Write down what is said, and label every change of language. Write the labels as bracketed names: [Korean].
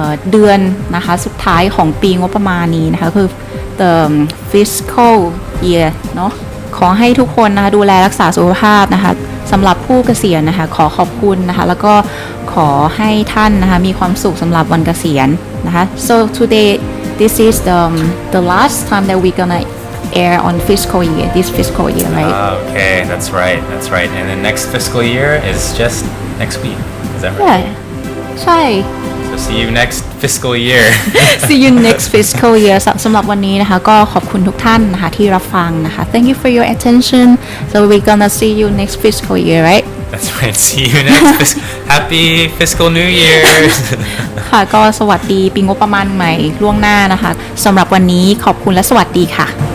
[Thai] เดือนนะคะสุดท้ายของปีงบประมาณนี้นะคะคือ the fiscal year เนาะขอให้ทุกคนนะคะดูแลรักษาสุขภาพนะคะสำหรับผู้เกษียณนะคะขอขอบคุณนะคะแล้วก็ขอให้ท่านนะคะมีความสุขสำหรับวันเกษียณนะคะ [English] so today this is the last time that we're gonna air on this fiscal year right Okay, that's right and the next fiscal year is just next week is that right yeah [Thai] ใช่ [English] so see you next fiscal year see you next fiscal year [Thai] สำหรับวันนี้นะคะก็ขอบคุณทุกท่านนะคะที่รับฟังนะคะ [English] thank you for your attention so we're gonna see you next fiscal year right That's right. See you next. Happy fiscal New Year. [Thai] ค่ะก็สวัสดีปีงบประมาณใหม่ล่วงหน้านะคะสำหรับวันนี้ขอบคุณและสวัสดีค่ะ